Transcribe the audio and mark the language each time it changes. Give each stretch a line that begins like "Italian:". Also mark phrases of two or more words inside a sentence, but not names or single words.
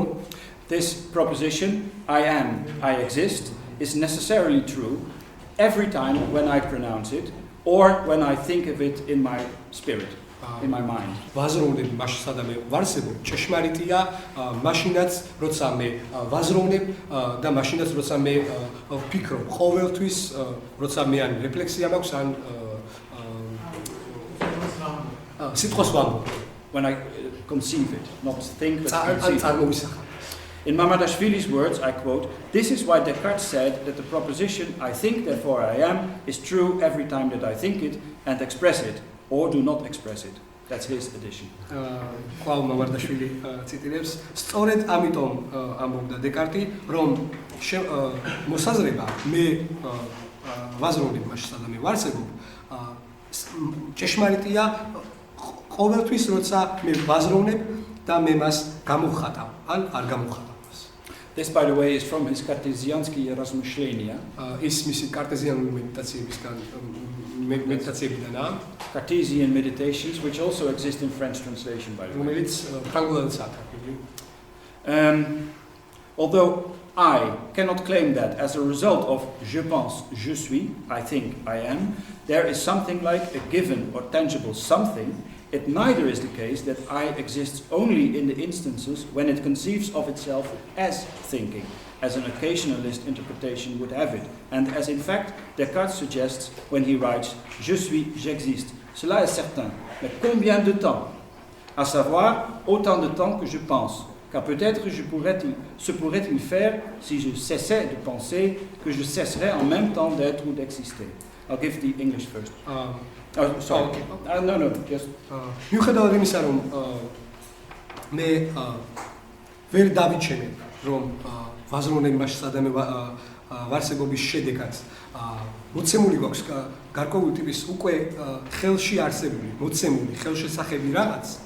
English: this proposition I am, I exist is necessarily true every time when I pronounce it or when I think of it in my spirit, in my mind.
Georgian: ვაზროვნებ მაშინ სადამე ვარსებობ, ჭეშმარიტია მაშინაც როცა მე ვაზროვნებ და მაშინაც როცა მე ვფიქრობ, ყოველთვის როცა მე ან რეფლექსია მაქვს ან სიტყვას ვამბობ.
English: When I conceive it, not think but conceive it. In Mamardashvili's words, I quote, "This is why Descartes said that the proposition I think, therefore I am, is true every time that I think it and express it, or do not express it." That's his addition.
Georgian: Qual Mamardashvili ციტირებს, სწორედ ამიტომ ამბობდა დეკარტი, რომ მოსაზრება მე ვაზროვნებ მაშინ სადამე ვარსებობ, ჭეშმარიტია ყოველთვის როცა მე ვაზროვნებ და მე მას გამოვხატავ ან არ გამოვხატავს.
English: This, by the way, is from his Cartesiansky razmyślenia.
Georgian: ის მისი კარტეზიანული მედიტაციებიდანაა.
English: Cartesian meditations, which also exist in French translation, by the way.
Georgian: რომელიც ფრანგულადაც ათარგმნილი.
English: Although I cannot claim that as a result of
French: je pense, je suis,
English: I think, I am, there is something like a given or tangible something. It neither is the case that I exists only in the instances when it conceives of itself as thinking, as an occasionalist interpretation would have it, and as in fact Descartes suggests when he writes «
French: Je suis, j'existe ». Cela est certain, mais combien de temps? À savoir, autant de temps que je pense, car peut-être se pourrait-il faire si je cessais de penser que je cesserais en même temps d'être ou d'exister.
English: I'll give the English first. Oh, sorry. Okay. No, just.
Georgian: მიუხედავად იმისა, რომ მე ვერ დავიჩენე, რომ ვაზროვნებასა და ვარსებობის შედეგად მოცემული გვაქვს გარკვეული ტიპის უკვე ხელში არსებული, მოცემული ხელშესახები რაღაც,